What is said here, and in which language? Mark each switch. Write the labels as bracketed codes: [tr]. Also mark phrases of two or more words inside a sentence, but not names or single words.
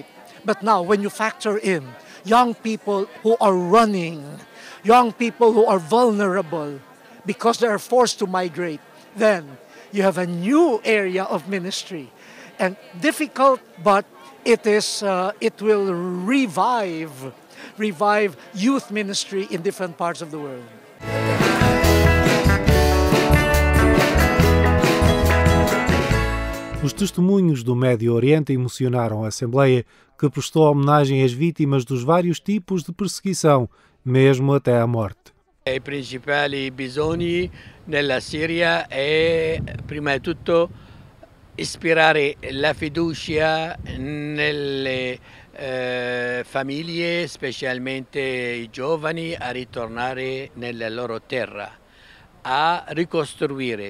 [en] But now when you factor in young people who are running, young people who are vulnerable, because they are forced to migrate, then you have a new area of ministry. And difficult, but it will revive youth ministry in different parts of the world. [pt] Os testemunhos do Médio Oriente emocionaram a Assembleia, que prestou homenagem às vítimas dos vários tipos de perseguição, mesmo até à morte. [it] I principali bisogni nella Siria è prima di tutto ispirare la fiducia nelle famiglie, specialmente i giovani, a ritornare nella loro terra, a ricostruire.